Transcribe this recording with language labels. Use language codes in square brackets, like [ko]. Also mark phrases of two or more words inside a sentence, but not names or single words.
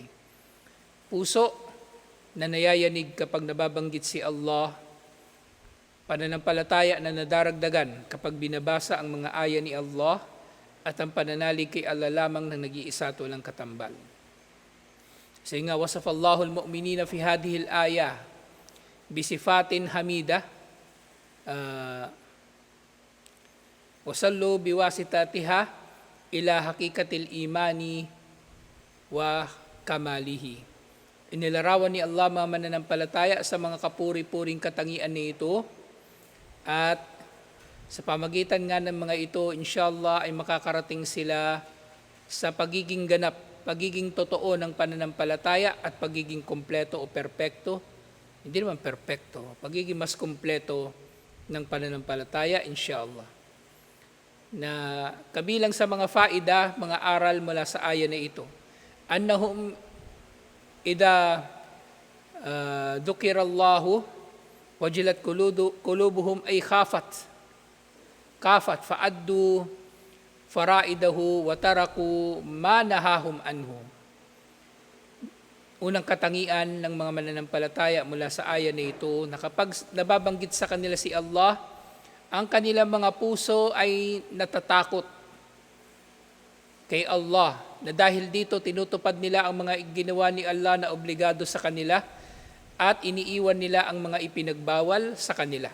[tl] Puso na nayayanig kapag nababanggit si Allah, pananampalataya na nadaragdagan kapag binabasa ang mga aya ni Allah, at ang pananalig kay Allah lamang na nag-iisa at walang katambal. Kasi nga, [ar] وصف الله المؤمنين في هذه الآية بصفات حميدة وصلوا بواسطتها إلى حقيقة الإيمان وكماله. [tl] Inilarawan ni Allah mga mananampalataya sa mga kapuri-puring katangian nito, at sa pamagitan nga ng mga ito, inshallah ay makakarating sila sa pagiging ganap, pagiging totoo ng pananampalataya at pagiging kompleto o perpekto. Hindi naman perpekto, pagiging mas kompleto ng pananampalataya, inshallah. Na kabilang sa mga faida, mga aral mula sa aya na ito. [ar] أنهم إذا ذكر الله وجلت قلوبهم أي خافت فأدوا فرائضه وتركوا ما نهاهم عنه. [tl] Unang katangian ng mga mananampalataya mula sa aya na ito, na kapag nababanggit sa kanila si Allah, ang kanilang mga puso ay natatakot kay Allah, na dahil dito tinutupad nila ang mga ginawa ni Allah na obligado sa kanila at iniiwan nila ang mga ipinagbawal sa kanila.